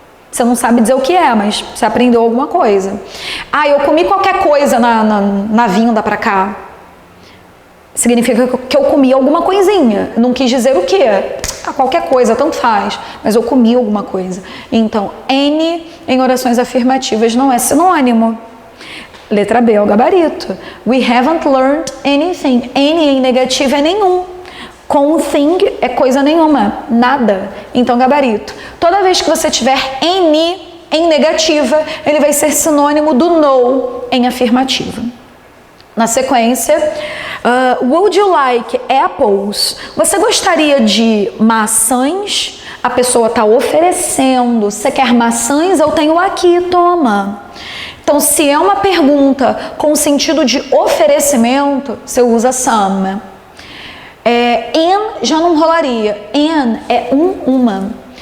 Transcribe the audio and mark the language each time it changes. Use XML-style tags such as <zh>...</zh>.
<pt>Você não sabe dizer o que é, mas você aprendeu alguma coisa. Ah, eu comi qualquer coisa na vinda pra cá. Significa que eu comi alguma coisinha. Não quis dizer o que. Qualquer coisa, tanto faz. Mas eu comi alguma coisa. Então, any em orações afirmativas não é sinônimo. Letra B é o gabarito.</pt> <en>We haven't learned anything.</en> <pt>Any em negativo é nenhum. Com thing é coisa nenhuma, nada. Então, gabarito. Toda vez que você tiver any em negativa, ele vai ser sinônimo do no em afirmativa. Na sequência,</pt> <en>would you like apples?</en> <pt>Você gostaria de maçãs? A pessoa está oferecendo. Você quer maçãs? Eu tenho aqui, toma. Então, se é uma pergunta com sentido de oferecimento, você usa some. In já não rolaria. In é uma.</pt>